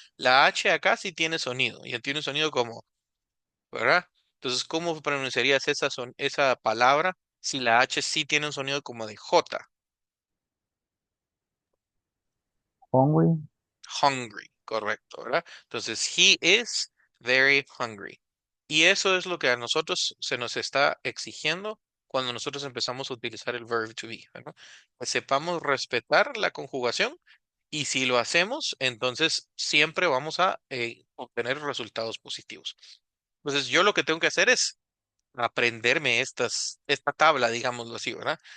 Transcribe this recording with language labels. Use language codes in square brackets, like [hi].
[es] La H acá sí tiene sonido, y tiene un sonido como, ¿verdad? Entonces, ¿cómo pronunciarías esa palabra si la H sí tiene un sonido como de J? [en] Hungry. [es] Hungry, correcto, ¿verdad? Entonces, [en] he is very hungry. [es] Y eso es lo que a nosotros se nos está exigiendo cuando nosotros empezamos a utilizar el verb to be, ¿verdad? Que sepamos respetar la conjugación y si lo hacemos, entonces siempre vamos a obtener resultados positivos. Entonces, yo lo que tengo que hacer es aprenderme esta tabla, digámoslo así, ¿verdad?